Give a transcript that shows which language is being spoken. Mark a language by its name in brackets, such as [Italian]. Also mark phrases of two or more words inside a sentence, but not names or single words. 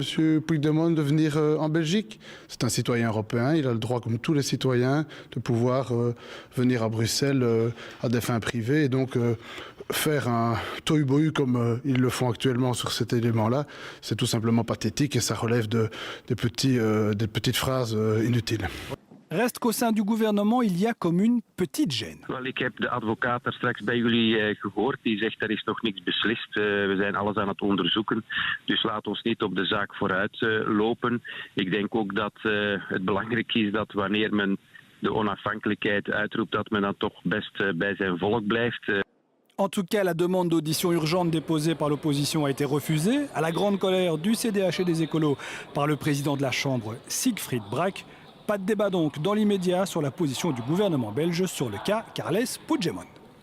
[French] Puigdemont de venir en Belgique ? C'est un citoyen européen, il a le droit, comme tous les citoyens, de pouvoir venir à Bruxelles à des fins privées et donc faire un tohu-bohu comme ils le font actuellement sur cet élément-là, c'est tout simplement pathétique et ça relève des petites phrases inutiles. Reste qu'au sein du gouvernement, il y a comme une petite gêne. [Dutch] Ik heb de advocaat daar straks bij jullie gehoord. Die zegt er is nog niks beslist. We zijn alles aan het onderzoeken. Dus laat ons niet op de zaak vooruit lopen. Ik denk ook dat het belangrijk is dat wanneer men de onafhankelijkheid uitroept, dat men dan toch best bij zijn volk blijft. [French] En tout cas, la demande d'audition urgente déposée par l'opposition a été refusée, à la grande colère du CDH et des écolos par le président de la Chambre, Siegfried Brack. Pas de débat donc dans l'immédiat sur la position du gouvernement belge sur le cas Carles Puigdemont.